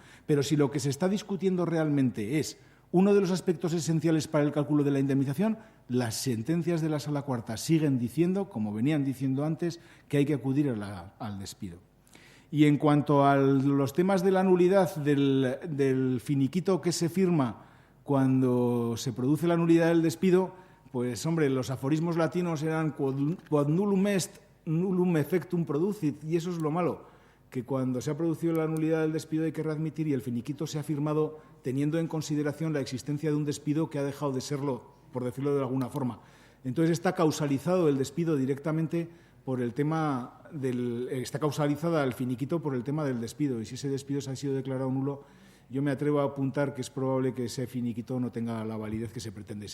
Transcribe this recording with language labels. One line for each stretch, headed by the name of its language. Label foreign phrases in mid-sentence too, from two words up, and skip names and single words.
Spanish: Pero si lo que se está discutiendo realmente es uno de los aspectos esenciales para el cálculo de la indemnización, las sentencias de la Sala Cuarta siguen diciendo, como venían diciendo antes, que hay que acudir al despido. Y en cuanto a los temas de la nulidad del finiquito que se firma cuando se produce la nulidad del despido, pues, hombre, los aforismos latinos eran
Latin: quod nullum est, nullum effectum producit,
Spanish: y eso es lo malo, que cuando se ha producido la nulidad del despido hay que readmitir y el finiquito se ha firmado teniendo en consideración la existencia de un despido que ha dejado de serlo, por decirlo de alguna forma. Entonces está causalizado el despido directamente por el tema está causalizada el finiquito por el tema del despido, y si ese despido se ha sido declarado nulo, yo me atrevo a apuntar que es probable que ese finiquito no tenga la validez que se pretende.